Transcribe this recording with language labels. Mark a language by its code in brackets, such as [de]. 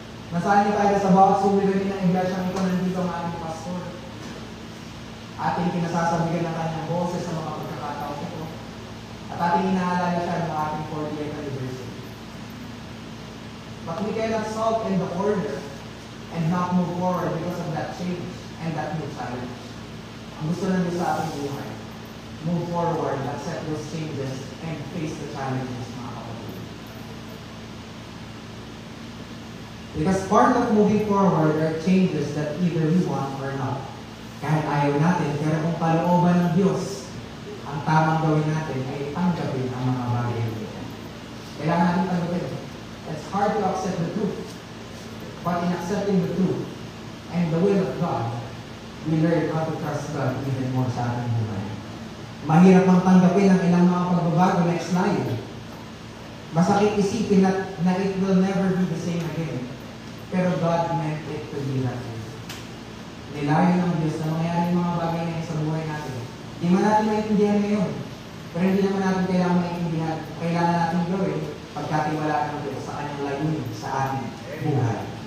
[tl] Nasanay tayo sa bawat suliranin ng iglesia ito, nandito ang ating pastor. Ating kinasasabihan ng kanyang boses sa mga pagkakataon ito. At ating inaalala siya ng ating 40th anniversary. [en] But we cannot sulk in the corner and not move forward because of that change and that new challenge. [tl] Ang gusto lang sa ating buhay, [en] move forward, accept those changes, and face the challenges, mga kapatid. Because part of moving forward are changes that either we want or not. [tl] Kahit ayaw natin, pero kung palooban ng Diyos, ang tamang gawin natin ay tanggapin ang mga bagay nito. Kailangan natin tanggapin. [en] It's hard to accept the truth. But in accepting the truth and the will of God, we learn how to trust God even more [tl] sa ating buhay. Mahirap mang tanggapin ang ilang mga pagbabago. [en] Next slide. [tl] Masakit isipin na [en] it will never be the same again. [tl] Pero [en] God meant it to be that way. [tl] Nilayo ng Diyos na mangyari yung mga bagay na sa buhay natin. Hindi man natin maintindihan ngayon. Pero hindi naman natin kailangan maintindihan. Kailangan natin gawin pagkatiwalaan ng Diyos sa kanyang layunin sa ating buhay.